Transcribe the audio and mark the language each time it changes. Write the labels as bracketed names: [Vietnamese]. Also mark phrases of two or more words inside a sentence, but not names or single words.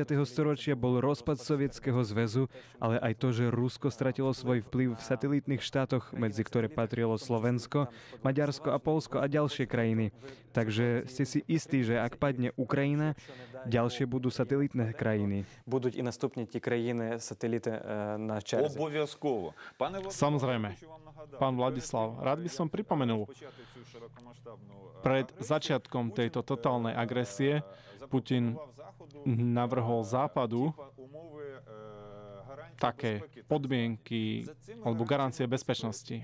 [Slovak] storočia bol rozpad Sovietskeho zväzu, ale aj to, že Rusko stratilo svoj vplyv v satelitných štátoch, medzi ktoré patrilo Slovensko, Maďarsko a Poľsko a ďalšie krajiny. Takže ste si istí, že ak padne Ukrajina, ďalšie budú satelitné krajiny. Budú i [Ukrainian] наступні ті країни сателіти на черзі. Обов'язково. [Slovak] Samozrejme. Pán Vladislav, rád by som pripomenul, pred začiatkom tejto totálnej agresie Putin navrhol Západu také podmienky alebo garancie bezpečnosti.